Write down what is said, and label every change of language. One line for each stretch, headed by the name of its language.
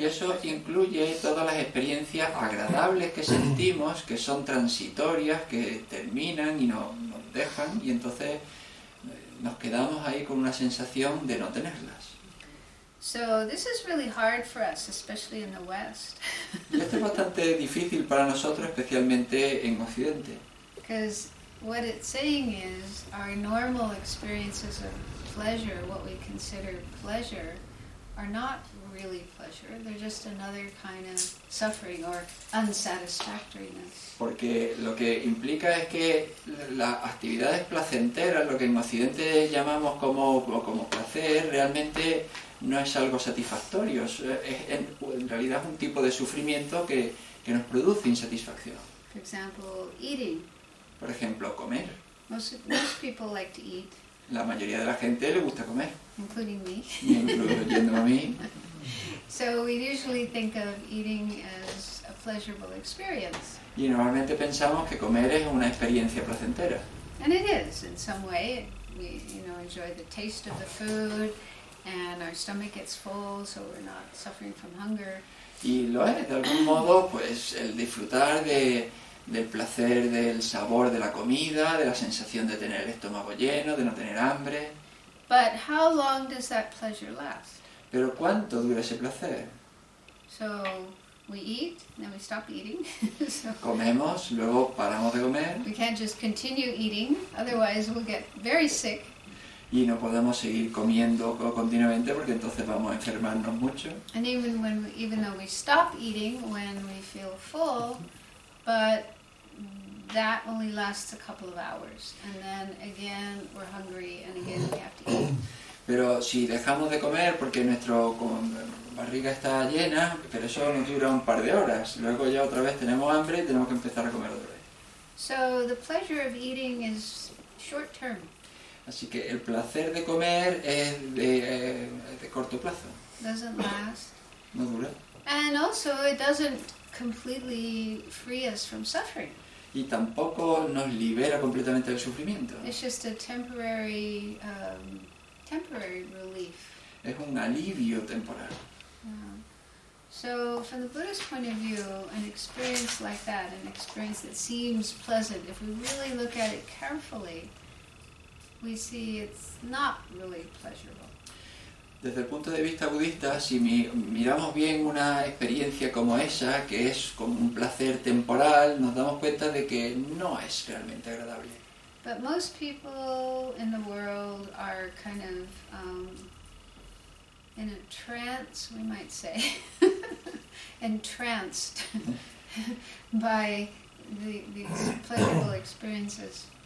Spanish: Y eso incluye todas las experiencias agradables que sentimos, que son transitorias, que terminan y nos dejan, y entonces nos quedamos ahí con una sensación de no tenerlas.
English: So this is really hard for us, especially in the West.
Spanish: Y esto es bastante difícil para nosotros, especialmente en Occidente.
English: Because what it's saying is our normal experiences of pleasure, what we consider pleasure, are not really pleasure. They're just another kind of suffering or unsatisfactoriness.
Spanish: Porque lo que implica es que las actividades placenteras, lo que en Occidente llamamos como placer, realmente no es algo satisfactorio. En realidad es un tipo de sufrimiento que nos produce insatisfacción.
English: For example, eating.
Spanish: Por ejemplo, comer.
English: Most people like to eat.
Spanish: la mayoría de la gente le gusta comer,
English: including me.
Spanish: incluyendo a mí.
English: So we usually think of eating as a pleasurable experience.
Spanish: Y normalmente pensamos que comer es una experiencia placentera.
English: And it is in some way. We, enjoy the taste of the food, and our stomach gets full, so we're not suffering from hunger.
Spanish: Y lo es, de algún modo, pues el disfrutar del placer, del sabor de la comida, de la sensación de tener el estómago lleno, de no tener hambre.
English: But how long does that pleasure last?
Spanish: Pero ¿cuánto dura ese placer?
English: So we eat, then we stop eating. So
Spanish: Comemos, luego paramos de comer
English: we can't just continue eating, otherwise we'll get very sick.
Spanish: y no podemos seguir comiendo continuamente porque entonces vamos a enfermarnos mucho.
English: And even though we stop eating when we feel full, but that only lasts a couple of hours, and then again we're hungry, and again we have to eat.
Spanish: Pero si dejamos de comer porque nuestra barriga está llena, pero eso nos dura un par de horas. Luego ya otra vez tenemos hambre y tenemos que empezar a comer otra vez.
English: So the pleasure of eating is short term.
Spanish: Así que el placer de comer es de corto plazo,
English: Doesn't last.
Spanish: no dura.
English: And also it doesn't completely free us from suffering.
Spanish: Y tampoco nos libera completamente del sufrimiento.
English: It's just a temporary relief.
Spanish: Es un alivio temporal.
English: So from the Buddhist point of view, an experience like that, an experience that seems pleasant, if we really look at it carefully, we see it's not really pleasurable.
Spanish: Desde el punto de vista budista, si miramos bien una experiencia como esa, que es como un placer temporal, nos damos cuenta de que no es realmente agradable.
English: But most people in the world are kind of in a trance, we might say, entranced by these pleasurable experiences.